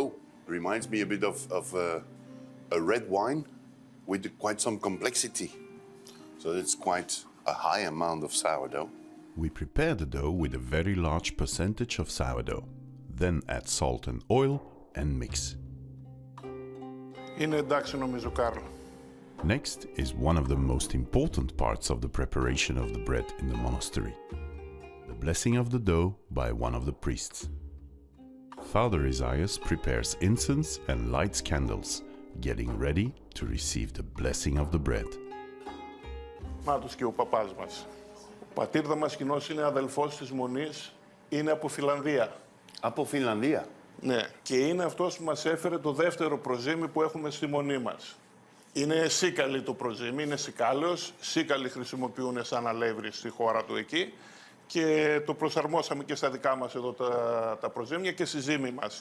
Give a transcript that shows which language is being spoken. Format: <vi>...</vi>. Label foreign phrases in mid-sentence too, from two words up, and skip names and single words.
<en>Reminds me a bit of a red wine with quite some complexity. So it's quite a high amount of sourdough. We prepare the dough with a very large percentage of sourdough. Then add salt and oil and mix.</en> <el>Είναι εντάξει νομίζω, Κάρλ.</el> <en>Next is one of the most important parts of the preparation of the bread in the monastery. The blessing of the dough by one of the priests. Father Isaias prepares incense and lights candles, getting ready to receive the blessing of the bread.</en> <el>Να τους και ο παπάς μας. Ο πατήρ Δαμασκηνός είναι αδελφός της Μονής Είναι από Φιλανδία. Από Φινλανδία. Ναι, και είναι αυτός που μας έφερε το δεύτερο προζύμι που έχουμε στη μονή μας. Είναι σίκαλι το προζύμι, είναι σικάλαιος. Σίκαλοι χρησιμοποιούν σαν αλεύρι στη χώρα του εκεί και το προσαρμόσαμε και στα δικά μας εδώ τα προζύμια και στη ζύμη μας.</el>